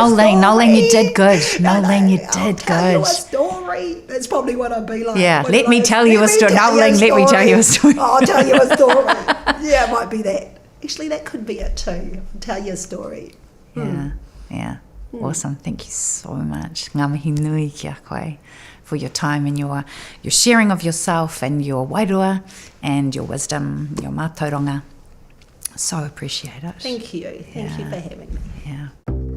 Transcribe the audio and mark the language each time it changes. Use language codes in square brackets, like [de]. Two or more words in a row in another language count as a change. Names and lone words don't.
[en] Noeline, you did good. Noeline, you did I'll tell you good. a story. That's probably what I'd be like. Yeah, let me tell you a story. Noeline, let me tell you a story. I'll tell you a story. Yeah, it might be that. Actually, that could be it too. I'll tell you a story. Yeah. Awesome. Thank you so much. [mi] Ngā mihi nui ki a koe [en] for your time and your sharing of yourself and your wairua and your wisdom, your mātauranga. So appreciate it. Thank you. Thank you for having me. Yeah.